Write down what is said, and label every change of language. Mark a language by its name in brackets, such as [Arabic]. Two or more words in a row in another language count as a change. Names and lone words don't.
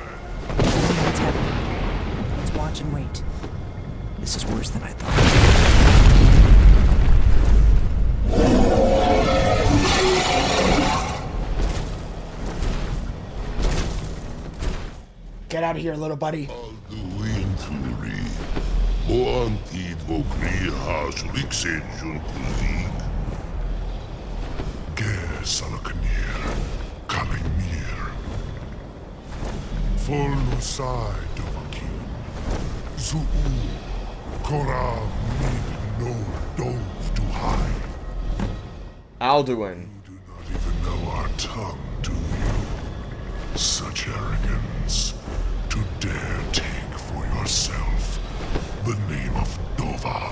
[English] I don't know what's happening. Let's watch and wait. This is worse than I thought. Get out of here, little buddy. Alduin Turi. Oantid Vokri Hasuliksen Junkuzik. Ge Salokunir, Kalimir. Folusai Dovakin. Zuu. Korav Mid no Dove to hide. Alduin. You do not even know our tongue, do you? Such arrogance. To dare take for yourself the name of Dova.